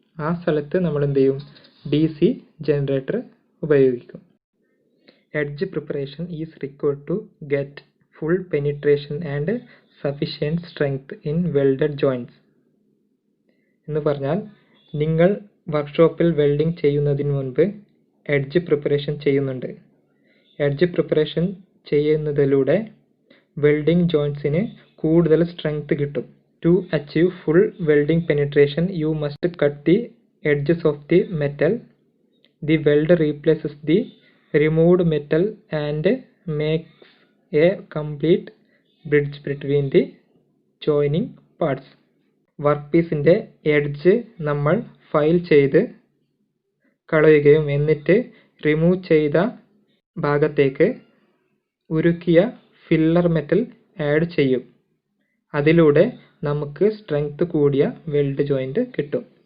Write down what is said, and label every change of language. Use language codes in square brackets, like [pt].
[ml] ആ സ്ഥലത്ത് നമ്മൾ എന്ത് ചെയ്യും? DC ജനറേറ്റർ ഉപയോഗിക്കും. [en] Edge preparation is required to get full penetration and sufficient strength in welded joints. [ml] എന്ന് പറഞ്ഞാൽ നിങ്ങൾ വർക്ക്ഷോപ്പിൽ വെൽഡിംഗ് ചെയ്യുന്നതിന് മുൻപ് എഡ്ജ് പ്രിപ്പറേഷൻ ചെയ്യുന്നുണ്ട്. എഡ്ജ് പ്രിപ്പറേഷൻ ചെയ്യുന്നതിലൂടെ വെൽഡിംഗ് ജോയിൻറ്റ്സിന് കൂടുതൽ സ്ട്രെങ്ത് കിട്ടും. [en] To achieve full welding penetration, you must cut the edges of the metal. The welder replaces the removed metal and makes a complete bridge between the joining parts. [ml] വർക്ക്പീസിൻ്റെ edge നമ്മൾ file ചെയ്ത് കളയുകയും എന്നിട്ട് remove ചെയ്ത ഭാഗത്തേക്ക് ഉരുക്കിയ filler metal add ചെയ്യും. അതിലൂടെ നമുക്ക് strength കൂടിയ വെൽഡ് ജോയിന്റ് കിട്ടും.